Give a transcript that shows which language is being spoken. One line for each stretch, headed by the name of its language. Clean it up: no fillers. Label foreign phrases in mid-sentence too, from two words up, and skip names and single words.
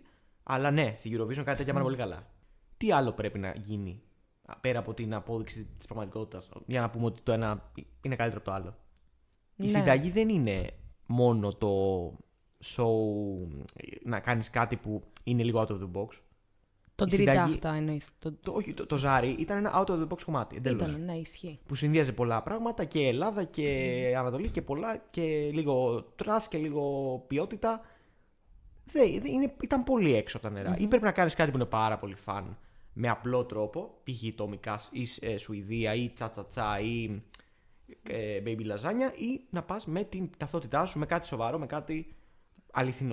Greek: Αλλά ναι, στη Eurovision κάτι τέτοια πάνε πολύ καλά. Τι άλλο πρέπει να γίνει πέρα από την απόδειξη της πραγματικότητας, για να πούμε ότι το ένα είναι καλύτερο από το άλλο? Η Ναι. συνταγή δεν είναι μόνο το show, να κάνεις κάτι που είναι λίγο
English: out of the box.
Greek: Τον η συνταγή- τυριτάχτα εννοείς. Όχι, το Ζάρι ήταν ένα
English: out of the box
Greek: κομμάτι. Εντελώς. Ήταν, ναι, ισχύει. Που συνδύαζε πολλά πράγματα και Ελλάδα και Ανατολή και πολλά και λίγο τρας και λίγο ποιότητα. Ήταν πολύ έξω από τα νερά. Ή πρέπει να κάνεις κάτι που είναι πάρα πολύ φαν με απλό τρόπο, π.χ. Tommy Cash ή Σουηδία ή Τσατσατσά ή Baby Lasagna, ή να πας με την ταυτότητά σου, με κάτι σοβαρό, με κάτι αληθινό.